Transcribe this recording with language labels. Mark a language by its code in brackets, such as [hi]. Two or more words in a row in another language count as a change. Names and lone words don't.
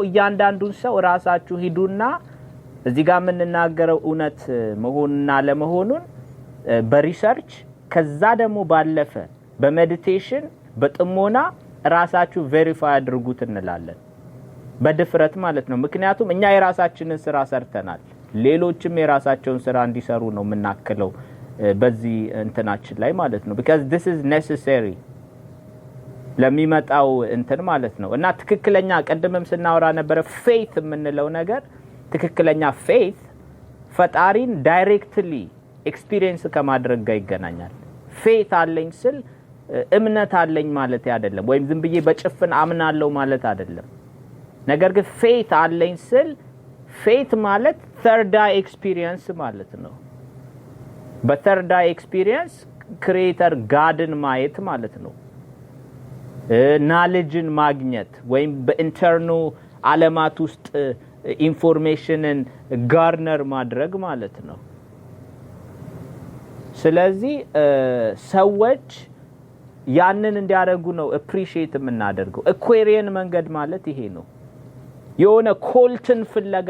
[am] እያንዳንዱን ሰው ራሳችሁ ሂዱና እዚህ ጋር የምንናገረው እውነት መሆንና ለመሆኑን በሪሰርች ከዛ ደግሞ ባለፈ በሜዲቴሽን በጥሞና ራሳችሁ ቬሪፋይ አድርጉት እንላለን። በድፍረት ማለት ነው። ምክንያቱም እኛ የራሳችንን ስራ ሰርተናል። ሌሎችም የራሳቸውን ስራ እንዲሰሩ ነው የምናከለው በዚህ እንትናችን ላይ ማለት ነው። [en] because this is necessary [am] ለሚመጣው እንትን ማለት ነው። እና ትክክለኛ ቀደምም ስናወራ ነበር faith የምንለው ነገር ትክክለኛ faith ፈጣሪን ዳይሬክትሊ ኤክስፒሪየንስ ከማድረግ ጋር ይገናኛል። faith አለኝ ስል እምነት አለኝ ማለት አይደለም፣ ወይም ዝም ብዬ በጭፍን አምናለሁ ማለት አይደለም። ነገር ግን faith አለኝ ስል faith ማለት [en] third eye experience [am] ማለት ነው። በ [en] third eye experience creator godን [am] ማየት ማለት ነው። knowledgeን ማግኘት ወይም በኢንተርናል ዓለማት ውስጥ ኢንፎርሜሽንን ጋርነር ማድረግ ማለት ነው። ስለዚህ ሰዎች ያንን እንዲያደርጉ ነው appreciate የምናደርገው። አኩዌሪየን መንገድ ማለት ይሄ ነው። የሆነ ኮልትን ፍለጋ